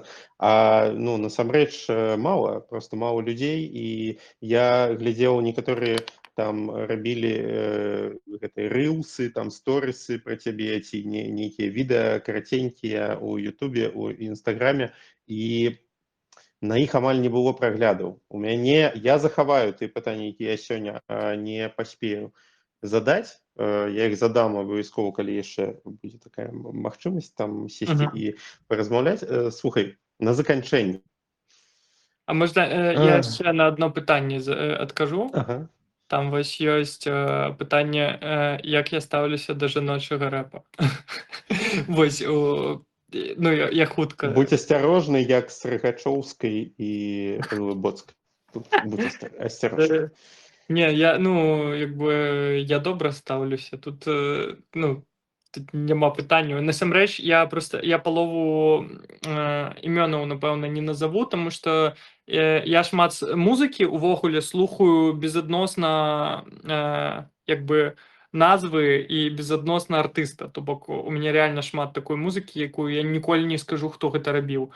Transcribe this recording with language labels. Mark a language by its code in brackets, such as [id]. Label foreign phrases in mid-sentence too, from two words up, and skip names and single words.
[be] А ну, насамрэч мала, просто мала людзей, і я глядзеў некаторыя там рабілі гэтыя рылсы, там сторысы пра цябе, ці нейкія відэа караценькія ў Ютубе, у Інстаграме, і на іх амаль не было праглядаў. У мяне, я захаваю тыя пытанні, якія я сёння не паспею задаць. Я іх задам абавязкова, калі яшчэ будзе такая магчымасць там сесці Мгм. і паразмаўляць. Слухай, на заканчэнне. [uk] А можна я ще на одно питання адкажу? [be] Ага. Там вось ёсць пытанне, як я стаўлюся да жаночага рэпа. Вось ну я хутка. Будь асцярожны, як з Рыгачоўскай і Глыбоцкай. Тут будь асцярожны. [uk] Не, я, ну, якби я добре ставлюся. Тут, ну, тут нема питання. [be] Насамрэч, я палову імёнаў, напэўна, не назову, [uk] тому што [be] я шмат музыкі увогуле слухаю безадносна якби назвы і безадносна артыста. То бок у мяне реально шмат такой музыкі, якую я ніколі не скажу, хто гэта рабіў.